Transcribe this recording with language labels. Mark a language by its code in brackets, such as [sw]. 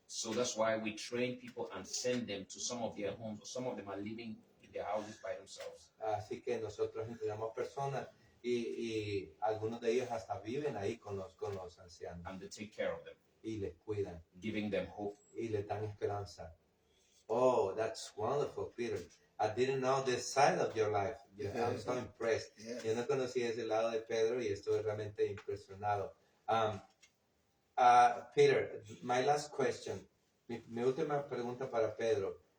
[en] So that's why we train people and send them to some of their homes. Some of them are living in their houses by themselves. [es] Así que nosotros entrenamos personas y algunos de ellos hasta viven ahí con los ancianos [en] And they take care of them, [es] y les cuidan [en] giving them hope. [es] y les dan esperanza. [en] Oh, that's wonderful, Peter. I didn't know this side of your life. I'm so impressed. Yes. [es] Yo no conocía ese lado de Pedro y estoy realmente impresionado. Peter, [en] my last question. [es] Mi última pregunta para Pedro.